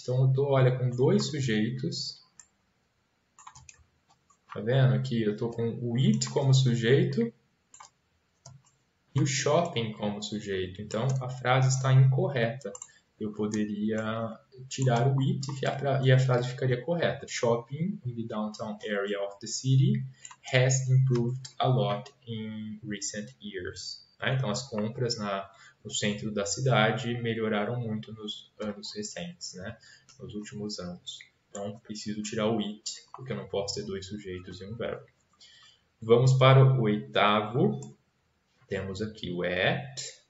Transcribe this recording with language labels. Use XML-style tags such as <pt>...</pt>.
<pt>Então eu estou, olha, com dois sujeitos. Tá vendo? Aqui eu estou com o it como sujeito e o shopping como sujeito. Então a frase está incorreta. Eu poderia tirar o it e a frase ficaria correta.</pt> <en>Shopping in the downtown area of the city has improved a lot in recent years.</en> <pt>Então, as compras no centro da cidade melhoraram muito nos anos recentes, né? Nos últimos anos. Então, preciso tirar o it, porque eu não posso ter dois sujeitos e um verbo. Vamos para o 8º. Temos aqui o at.</pt>